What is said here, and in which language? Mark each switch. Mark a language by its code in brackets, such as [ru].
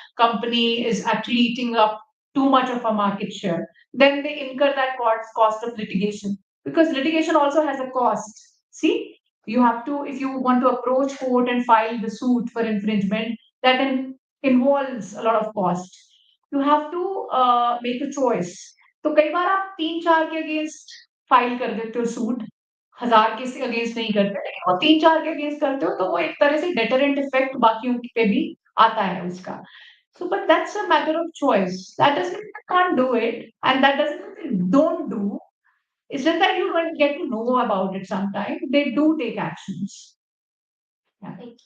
[en] company is actually eating up too much of a market share, then they incur that cost of litigation, because litigation also has a cost. See, you have to, if you want to approach court and file the suit for infringement, that involves a lot of cost. You have to make a choice. [hi] तो कई बार आप 3-4 के against file कर देते हो suit, 1000 के against नहीं करते, लेकिन वो 3-4 के अगेंस्ट करते हो तो वो एक तरह से डेटरेंट इफेक्ट बाकियों पे भी आता है उसका. [en] So, but that's a matter of choice. That doesn't mean you can't do it, and that doesn't mean you don't do. It's just that you don't get to know about it sometimes. They do take actions. Yeah.